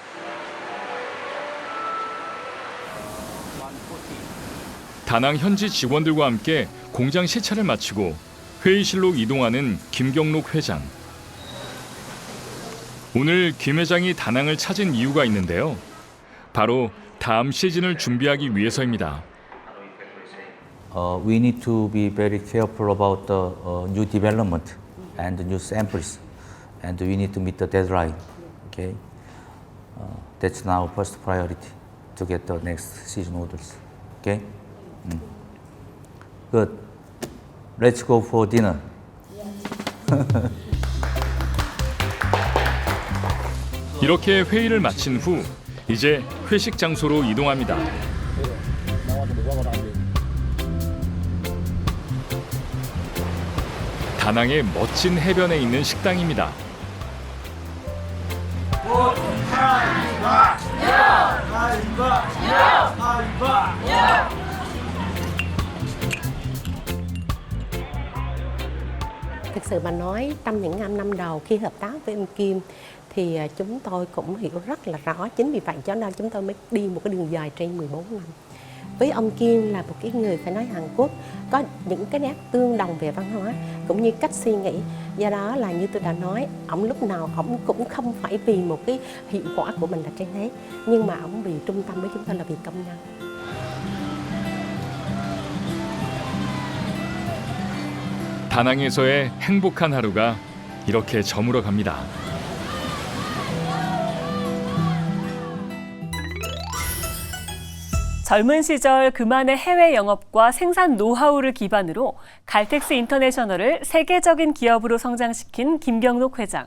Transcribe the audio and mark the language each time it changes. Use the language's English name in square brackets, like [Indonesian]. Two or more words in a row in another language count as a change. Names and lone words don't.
[Korean] 다낭 현지 직원들과 함께 공장 시찰을 마치고 회의실로 이동하는 김경록 회장. 오늘 김 회장이 다낭을 찾은 이유가 있는데요. 바로 다음 시즌을 준비하기 위해서입니다. [English] We need to be very careful about the new development and new samples, and we need to meet the deadline. Okay, that's now first priority to get the next season orders. Okay, good. Let's go for dinner. [Korean] 이렇게 회의를 마친 후 이제 회식 장소로 이동합니다. 다낭의 멋진 해변에 있는 식당입니다. [Vietnamese] Thực sự mà nói, trong những năm đầu khi hợp tác với ông Kim thì chúng tôi cũng hiểu rất là rõ. Chính vì vậy cho nên chúng tôi mới đi một cái đường dài trên 14 năm. Với ông Kim là một cái người phải nói Hàn Quốc có những cái nét tương đồng về văn hóa cũng như cách suy nghĩ. Do đó là như tôi đã nói, ông lúc nào ông cũng không phải vì một cái hiệu quả của mình là trên hết, nhưng mà ông vì trung tâm với chúng tôi là vì công nhân. [Korean] 다낭에서의 행복한 하루가 이렇게 저물어 갑니다. 젊은 시절 그만의 해외 영업과 생산 노하우를 기반으로 갈텍스 인터내셔널을 세계적인 기업으로 성장시킨 김경록 회장.